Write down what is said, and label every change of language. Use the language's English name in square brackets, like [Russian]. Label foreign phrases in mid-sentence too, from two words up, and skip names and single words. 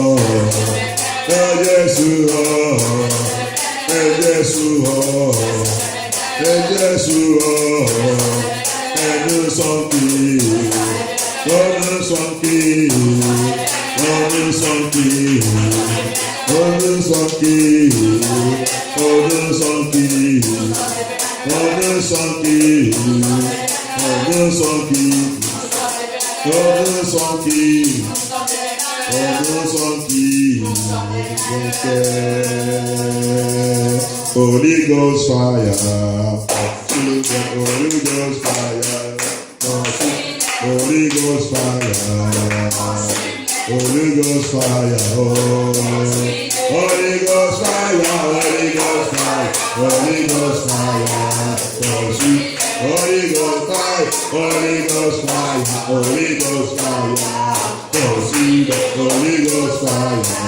[French] Jésus, oh Jésus, oh Jésus, oh et nous sommes qui, oh nous sommes qui, oh nous sommes qui, [Yoruba] oh Ọdún sọ́kì, ọdún sọ́kì, ọdún sọ́kì, ọdún sọ́kì, ọdún sọ́kì, ọdún sọ́kì, [English] Holy Ghost fire, Holy Ghost fire, Holy Ghost fire, Holy Ghost fire, Holy Ghost fire, Holy Ghost fire, Holy Ghost fire, Holy Ghost fire, Holy Ghost fire, Holy Ghost fire, Holy Ghost fire,